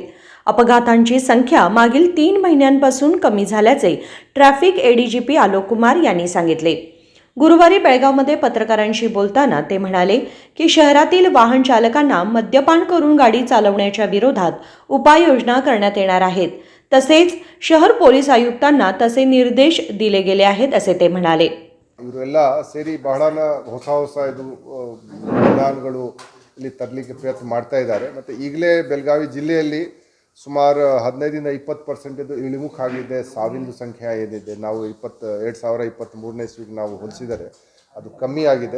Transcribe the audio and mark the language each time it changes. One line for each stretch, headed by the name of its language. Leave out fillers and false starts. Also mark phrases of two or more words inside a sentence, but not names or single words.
Marathi: अपघातांची संख्या मागील 3 महिन्यांपासून कमी झाल्याचे
English: traffic ADGP
Marathi: आलोक कुमार यांनी सांगितले. गुरुवारी बेळगावमध्ये पत्रकारांशी बोलताना ते म्हणाले की शहरातील वाहन चालकांना मद्यपान करून गाडी चालवण्याच्या विरोधात उपाययोजना करण्यात येणार आहेत. तसेच शहर पोलीस आयुक्तांना तसे निर्देश दिले गेले आहेत असे ते म्हणाले.
Kannada: ಇವರೆಲ್ಲ ಸೇರಿ ಬಹಳನ ಹೊಸ ಇದು ವಿಧಾನಗಳು ಇಲ್ಲಿ ತರಲಿಕ್ಕೆ ಪ್ರಯತ್ನ ಮಾಡ್ತಾ ಇದ್ದಾರೆ. ಮತ್ತು ಈಗಲೇ ಬೆಳಗಾವಿ ಜಿಲ್ಲೆಯಲ್ಲಿ ಸುಮಾರು 15-20% ಇಳಿಮುಖ ಆಗಿದೆ. ಸಾವಿನ ಸಂಖ್ಯೆ ಏನಿದೆ ನಾವು 2023ನೇ ಇಸ್ವಿಗೆ ನಾವು ಹೋಲಿಸಿದರೆ ಅದು ಕಮ್ಮಿ ಆಗಿದೆ.